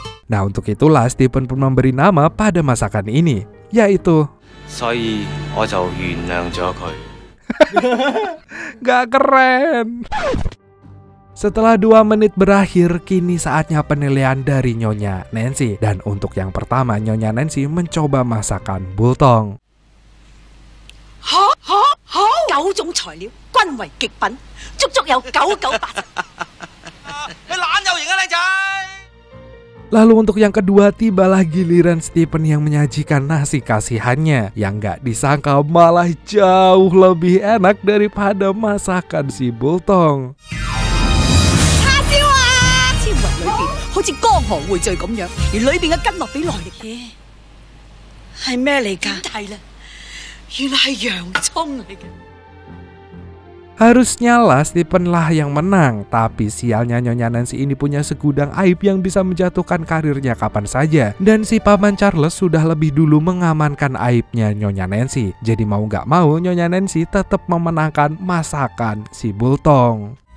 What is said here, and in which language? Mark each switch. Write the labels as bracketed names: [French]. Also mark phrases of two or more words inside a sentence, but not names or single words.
[Indonesian] Nah, untuk itulah Stephen pun memberi nama pada masakan ini, yaitu Gak keren. Setelah 2 menit berakhir, kini saatnya penilaian dari Nyonya Nancy. Dan untuk yang pertama, Nyonya Nancy mencoba masakan bultong. [Cantonese] 9 種材料均為極品，足足有998。你懶有型啊，靚仔！ [Indonesian] Lalu untuk yang kedua, tibalah giliran Stephen yang menyajikan nasi kasihannya. Yang gak disangka malah jauh lebih enak daripada masakan si bultong. [Cantonese] 叉燒啊！超雲裏邊好似江河匯聚咁樣，而裏邊嘅筋絡比內力嘢係咩嚟㗎？係啦，原來係洋葱嚟嘅。 [Indonesian] Harusnya lah Stephen lah yang menang, tapi sialnya Nyonya Nancy ini punya segudang aib yang bisa menjatuhkan karirnya kapan saja. Dan si Paman Charles sudah lebih dulu mengamankan aibnya Nyonya Nancy. Jadi mau gak mau Nyonya Nancy tetap memenangkan masakan si bultong.